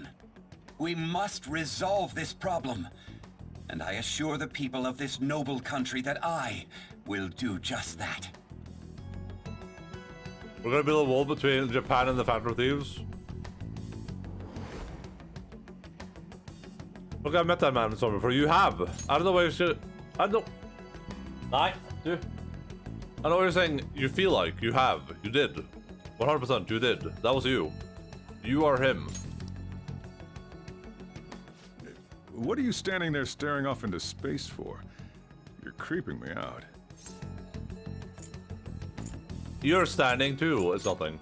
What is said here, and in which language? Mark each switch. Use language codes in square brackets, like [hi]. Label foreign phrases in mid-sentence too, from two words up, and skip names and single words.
[en] We must resolve this problem, and I assure the people of this noble country that I will do just that. We're gonna build a wall between Japan and the Phantom Thieves. Look, I met that man somewhere before. You have. I don't know why you should. I don't. [no] Nei, du. [en] I know what you're saying. You feel like you have. You did. 100%. You did. That was you. You are him. What are you standing there staring off into space for? You're creeping me out. You're standing too. It's nothing.